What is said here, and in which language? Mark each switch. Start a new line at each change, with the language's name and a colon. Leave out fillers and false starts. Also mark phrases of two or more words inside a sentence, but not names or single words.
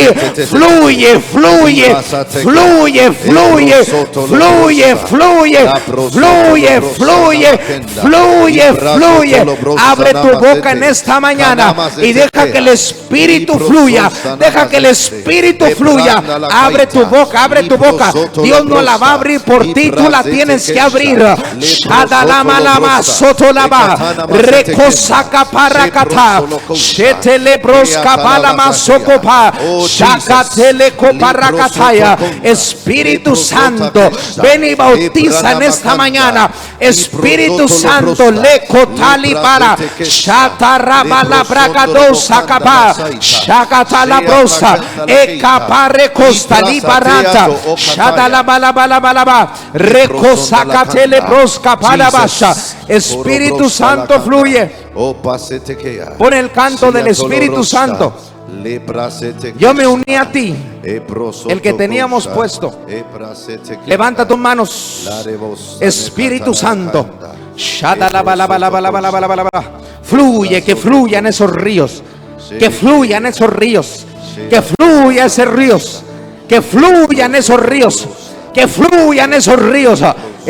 Spanish: Fluye, fluye, fluye, fluye, fluye, fluye, fluye, fluye, fluye, fluye. Abre tu boca en esta mañana y deja que el Espíritu fluya, deja que el Espíritu fluya. Abre tu boca, abre tu boca. Dios no la va a abrir por ti, tú la tienes que abrir. Shadalamalama sotolaba recosaka parakata shetele broska palama sokopa shakatele koparakataya. Espíritu Santo, ven y bautiza en esta mañana. Espíritu Santo, le kotali para shatarabala bragadosa kapa shakatala brosa ekapare kostali barata shadalabalabalaba recosacatele broska palabasha. Espíritu Santo, fluye. Pon el canto del Espíritu Santo. Yo me uní a ti, el que teníamos puesto. Levanta tus manos. Espíritu Santo, fluye, que fluyan esos ríos, que fluyan esos ríos, que fluyan esos ríos, que fluyan esos ríos, que fluyan esos ríos.